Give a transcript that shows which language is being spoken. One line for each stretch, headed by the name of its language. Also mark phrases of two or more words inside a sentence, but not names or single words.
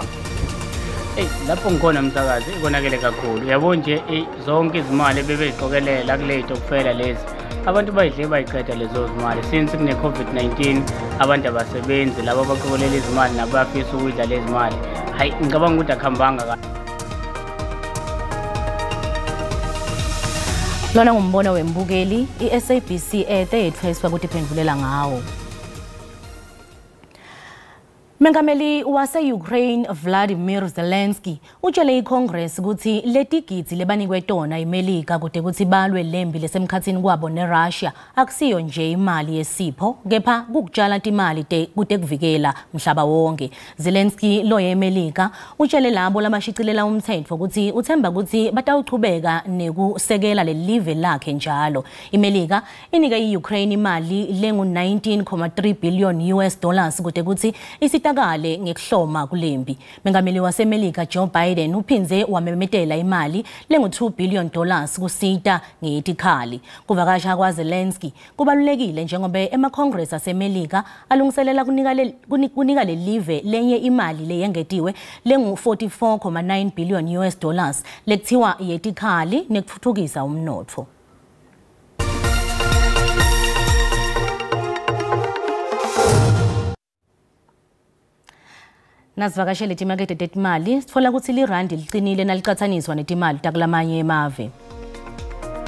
Zulu: Lapho ngikhona msakazi ikonakele kakhulu yabo nje zonke izimali bebeziqokelela kule tokfela lezi abantu bayidle bayiqeda lezo zimali since kune COVID-19 abantu abasebenzi labo baqokelela izimali nabafisa ukudla lezi mali hayi ngicabanga ukuthi akhambanga kahle. Lona ngumbono wembukeli iSABC ethe yethweswa ukuthi iphendulela ngawo.
Swati: Mengameli wase-Ukraine Vladimir Zelensky utshele iCongress ukuthi letigidzi lebanikwe tona iMelika kude kuthi balwe lembi lesemkhathini kwabo neRussia akusiyo nje imali yesipho kepha kukutshala timali kude kuvikela mhlaba wonke. Zelensky lo yeMelika utshele labo labashicilela umthetho ukuthi uthemba ukuthi batawuchubeka nekusekela lelive lakhe njalo. iMelika inike iUkraine imali lengu 19.3
English: billion US dollars
Swati: kude kuthi isitakale ngekuhloma kulembi. Mengameli waseMelika Joe Biden uphinze wamemetela imali lengu 2
English: billion dollars
Swati: kusita ngetikhali. Kuvakasha kwa Zelensky kubalulekile njengoba emaCongress aseMelika alungiselela kunika lelive lenye imali leyengetiwe lengu 44.9
English: billion US dollars
Swati: lekuthiwa yetikhali nekuthuthukisa umnotfo. Nasivakashele timakethe tetimali sitfola ukuthi lirandi liqinile naliqathaniswa netimali takulamanye emave.